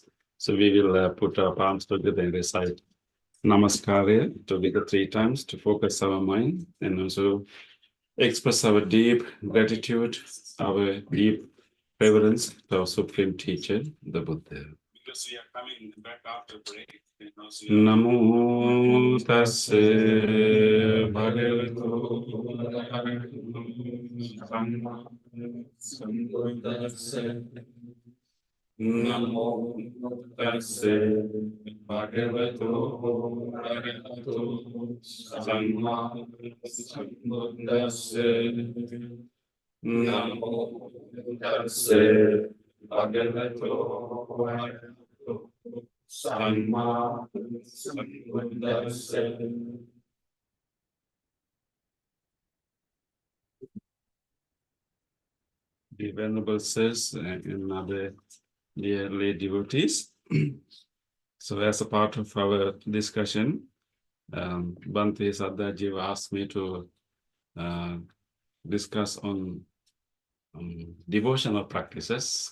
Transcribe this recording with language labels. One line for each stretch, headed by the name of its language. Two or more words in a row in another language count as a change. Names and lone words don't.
English: So we will put our palms together and recite Namaskara together 3 times to focus our mind and also express our deep gratitude, our deep reverence to our Supreme Teacher, the Buddha. Because we are coming back after break.
Pali: Namo tassa bhagavato sambuddhassa. Namo tassa bhagavato sambuddhassa. Namo tassa bhagavato sambuddhassa.
English: The Venerable says and other dearly devotees. So as a part of our discussion, Bhante Sadhaji asked me to discuss on devotional practices.